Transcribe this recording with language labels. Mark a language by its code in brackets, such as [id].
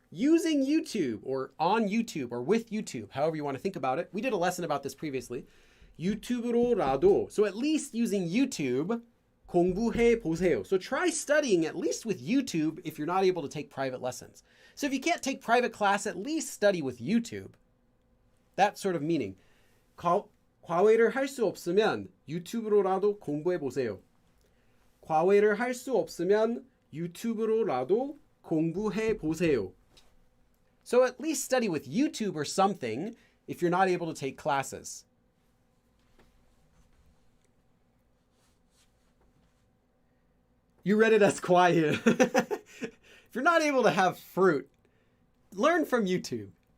[en] Using YouTube or on YouTube or with YouTube, however you want to think about it. We did a lesson about this previously. 유튜브로라도. So at least using YouTube. [ko] 공부해 보세요. [en] So try studying at least with YouTube if you're not able to take private lessons. So if you can't take private class, at least study with YouTube. That sort of meaning. [ko] 과외를 할 수 없으면 유튜브로라도 공부해 보세요. 과외를 할 수 없으면 유튜브로라도 공부해 보세요. [en] So at least study with YouTube or something if you're not able to take classes. You read it as quiet. If you're not able to have fruit, learn from YouTube.